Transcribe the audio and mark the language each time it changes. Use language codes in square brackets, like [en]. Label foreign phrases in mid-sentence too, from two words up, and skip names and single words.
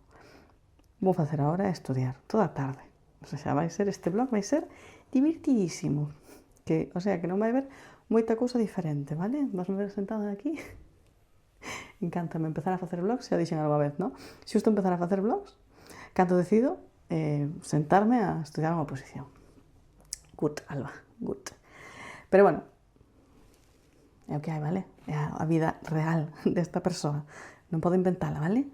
[gl] Vou facer agora estudiar, toda a tarde. [es] O sea, [gl] vai ser este blog, vai ser divertidísimo. [es] O sea, [gl] que non vai haber moita cousa diferente, vale? Vasme ver sentada aquí. Encántame empezar a facer vlogs, xa dixen algo a vez, non? Xusto empezar a facer vlogs, cando decido sentarme a estudiar unha oposición. [en] Good, Alba, good. [gl] Pero bueno, é o que hai, vale? É a vida real desta persoa. Non podo inventala, vale?